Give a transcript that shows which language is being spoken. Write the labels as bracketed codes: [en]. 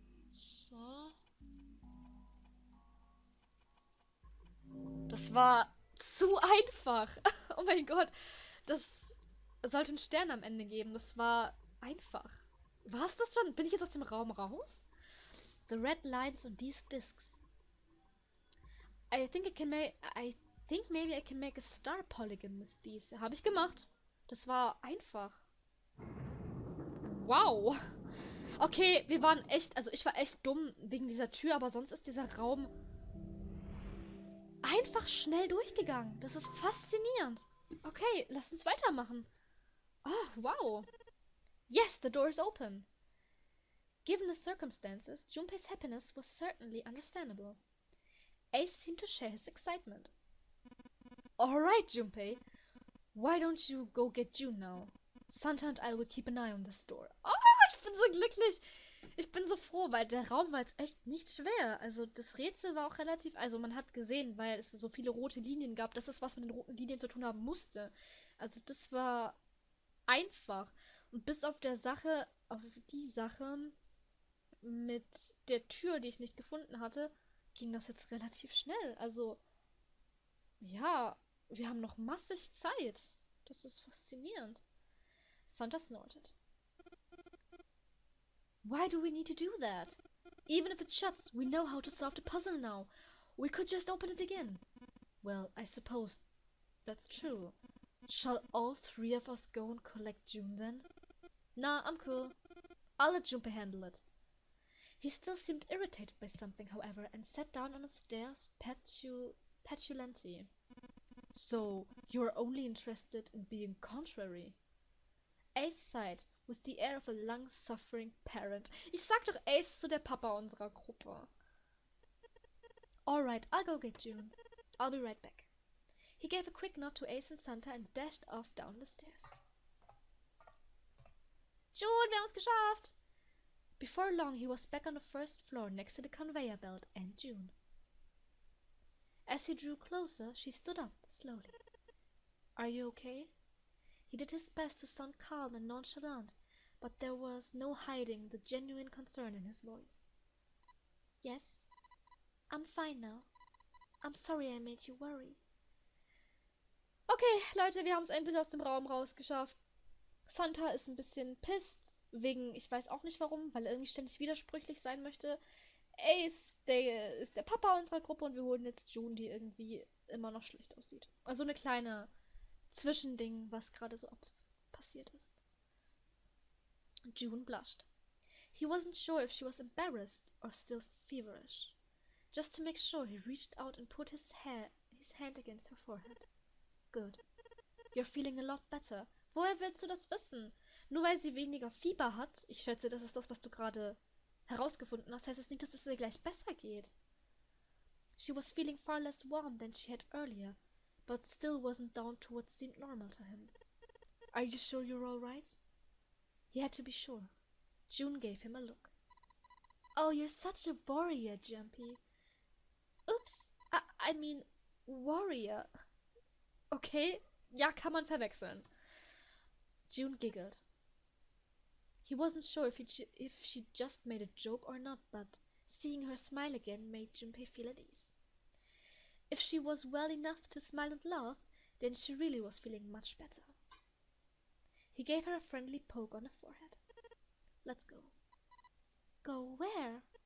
[de] So. Das war zu einfach. Oh mein Gott. Das sollte einen Stern am Ende geben. Das war einfach. War es das schon? Bin ich jetzt aus dem Raum raus? [en] The red lines on these discs. I think maybe I can make a star polygon with these. [de] Habe ich gemacht. Das war einfach. Wow. Okay, wir waren echt, also ich war echt dumm wegen dieser Tür, aber sonst ist dieser Raum einfach schnell durchgegangen. Das ist faszinierend. Okay, lass uns weitermachen. [en] Oh, wow. Yes, the door is open. Given the circumstances, Junpei's happiness was certainly understandable. Ace seemed to share his excitement. Alright, Junpei. Why don't you go get June now? Santa and I will keep an eye on this door. [de] Oh, ich bin so glücklich. Ich bin so froh, weil der Raum war jetzt echt nicht schwer. Also das Rätsel war auch relativ... Also man hat gesehen, weil es so viele rote Linien gab, dass es was mit den roten Linien zu tun haben musste. Also das war einfach. Und bis auf die Sache mit der Tür, die ich nicht gefunden hatte, ging das jetzt relativ schnell. Also, ja, wir haben noch massig Zeit. Das ist faszinierend. [en] Santa snorted. Why do we need to do that? Even if it shuts, we know how to solve the puzzle now. We could just open it again. Well, I suppose that's true. Shall all three of us go and collect June then? Nah, I'm cool. I'll let Junpei handle it. He still seemed irritated by something, however, and sat down on the stairs petulantly. So, you're only interested in being contrary? Ace sighed, with the air of a long-suffering parent. [de] Ich sag doch, Ace ist so der Papa unserer Gruppe. [en] Alright, I'll go get June. I'll be right back. He gave a quick nod to Ace and Santa and dashed off down the stairs. [de] June, wir haben's geschafft! [en] Before long, he was back on the first floor next to the conveyor belt and June. As he drew closer, she stood up, slowly. Are you okay? He did his best to sound calm and nonchalant, but there was no hiding the genuine concern in his voice. Yes, I'm fine now. I'm sorry I made you worry. [de] Okay, Leute, wir haben es endlich aus dem Raum rausgeschafft. Santa ist ein bisschen pissed, wegen, ich weiß auch nicht warum, weil er irgendwie ständig widersprüchlich sein möchte. Ace, der ist der Papa unserer Gruppe und wir holen jetzt June, die irgendwie immer noch schlecht aussieht. Also eine kleine Zwischending, was gerade so passiert ist. [en] June blushed. He wasn't sure if she was embarrassed or still feverish. Just to make sure, he reached out and put his hand against her forehead. Good. You're feeling a lot better. [de] Woher willst du das wissen? Nur weil sie weniger Fieber hat, ich schätze, das ist das, was du gerade herausgefunden hast, heißt es nicht, dass es ihr gleich besser geht. [en] She was feeling far less warm than she had earlier, but still wasn't down to what seemed normal to him. Are you sure you're all right? He had to be sure. June gave him a look. Oh, you're such a warrior, Jumpy. Oops, I mean, warrior. [de] Okay, ja, kann man verwechseln. [en] June giggled. He wasn't sure if she just made a joke or not, but seeing her smile again made Junpei feel at ease. If she was well enough to smile and laugh, then she really was feeling much better. He gave her a friendly poke on the forehead. Let's go. Go where?